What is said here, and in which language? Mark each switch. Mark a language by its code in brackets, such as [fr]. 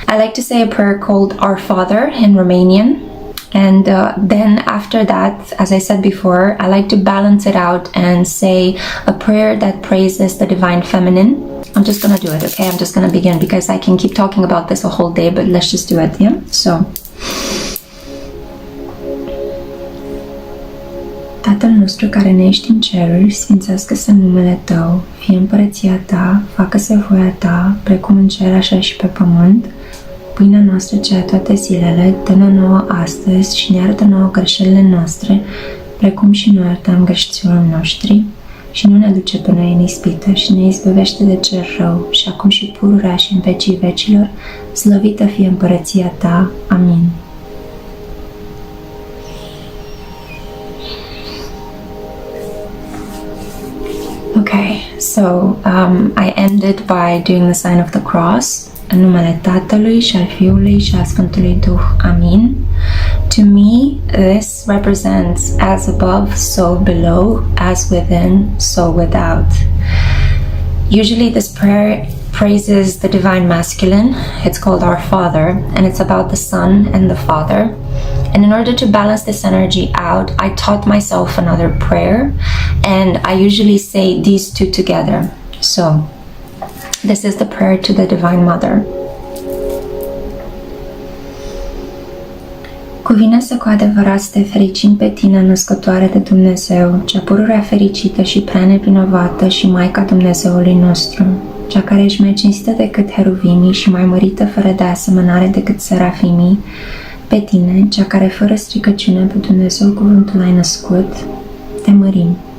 [en] I like to say a prayer called Our Father in Romanian. And then after that, as I said before, I like to balance it out and say a prayer that praises the divine feminine. I'm just gonna do it, okay? I'm just gonna begin because I can keep talking about this a whole day, but let's just do it, yeah? [ro] So, Tatăl nostru care ne ești în ceruri, sfințească-se numele Tău, fie împărăția Ta, facă-se voia Ta, precum în cer așa și pe pământ. Pâinea noastră cea toate zilele, dă-ne nouă astăzi și ne iartă nouă greșelile noastre, precum și noi iertăm greșiților noștri. Și nu ne duce pe noi în ispită și ne izbăvește de cel rău, și acum și pururea și în vecii vecilor, slăvită fie împărăția Ta. Amin. [en] Okay, so I ended by doing the sign of the cross, [ro] în numele Tatălui și al Fiului și al Sfântului Duh. Amin. [en] To me, this represents as above, so below, as within, so without. Usually this prayer praises the divine masculine. It's called Our Father, and it's about the Son and the Father. And in order to balance this energy out, I taught myself another prayer, and I usually say these two together. So, this is the prayer to the Divine Mother. [ro] Cuvine-se cu adevărat să te fericim pe tine, născătoare de Dumnezeu, cea pururea fericită și prea nevinovată și Maica Dumnezeului nostru, cea care ești mai cinstită decât heruvimii și mai mărită fără de asemănare decât serafimii, pe tine, cea care fără stricăciune pe Dumnezeu cuvântul ai născut, te mărim.